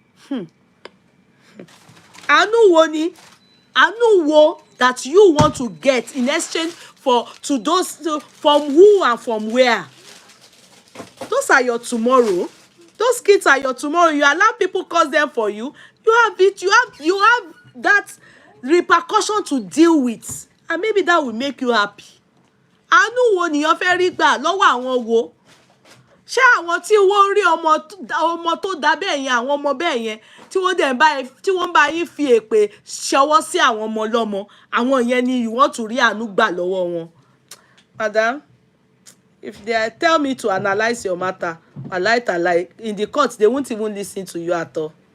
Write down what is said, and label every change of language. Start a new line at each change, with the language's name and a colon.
Yoruba: Anu woni, Anu wo
English: that you want to get in exchange to those from who and from where? Those are your tomorrow. Those kids are your tomorrow. You allow people curse them for you. You have it. You have that repercussion to deal with, and maybe that will make you happy.
Yoruba: Anu wo ni yan fẹ́ rí gbà lọ́wọ́ àwọn wo? Ṣé àwọn tí wọ́n rí ọmọ tó dá bẹ́ẹ̀ yẹn, àwọn ọmọ bẹ́ẹ̀ yẹn tí wọ́n bá yín fi èpè ṣọwọ́ sí àwọn ọmọ lọ́mọ, àwọn yẹn ni
English: you want to
Yoruba: rí àánú gbà lọ́wọ́ wọn?
English: Madam, if they tell me to analyze your matter, I like in the court, they won't even listen to you at all.